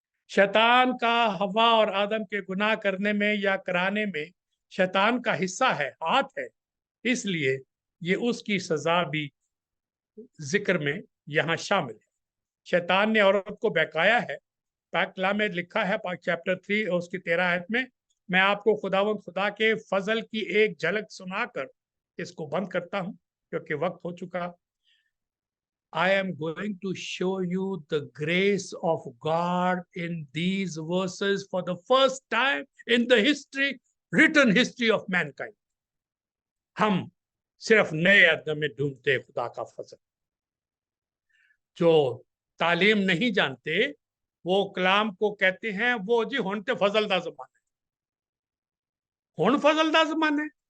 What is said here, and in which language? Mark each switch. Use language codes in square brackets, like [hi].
[hi] शैतान का हवा और आदम के गुनाह करने में या कराने में शैतान का हिस्सा है, हाथ है, इसलिए ये उसकी सजा भी जिक्र में यहां शामिल है। शैतान ने औरत को बहकाया है, पाक कलाम में लिखा है, पाक चैप्टर 3 और उसकी 13 आयत में। मैं आपको खुदा के फजल की एक झलक सुनाकर इसको बंद करता हूं क्योंकि वक्त हो चुका। [en] I am going to show you the grace of God in these verses for the first time in the written history of mankind. [hi] हम सिर्फ नए अदब में ढूंढते खुदा का फजल। जो तालीम नहीं जानते वो कलाम को कहते हैं वो जी [pa] हुण ते फजल दा जमाना है, [hi] हुण फजल दा जमाना है।